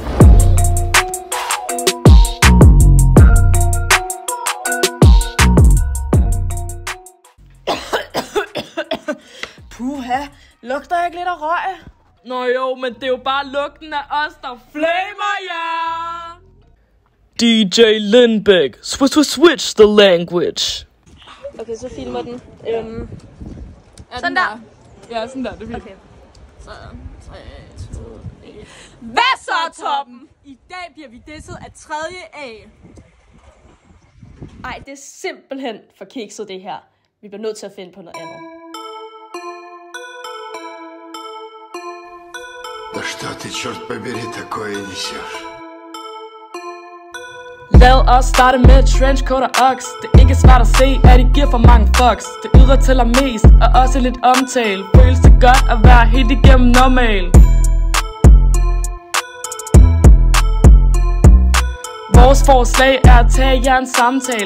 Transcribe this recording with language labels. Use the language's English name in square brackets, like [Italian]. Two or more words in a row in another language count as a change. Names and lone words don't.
[Danish] Puha, lugter jeg ikke lidt af røg? Nå jo, men det er jo bare lugten af os, der flamer jer. DJ Lindbæk, [English] switch the language. [Danish] Okay, så filmer den. Sådan der. Ja, sådan der, det er fint. Okay. Så 3, 2, 1. Hvad så, Toppen? I dag bliver vi disset af 3. A. Ej, det er simpelthen for kikset det her. Vi bliver nødt til at finde på noget andet. [Russian] Да что ты, черт побери, такое несешь? [Danish] Lad os starte med trenchcoat og ox. Det er ikke svært at se, at I giver for mange fucks. Det ydre tæller mest, og også lidt omtale. Føles det godt at være helt igennem normal. Vores forslag er at tage jer en samtale.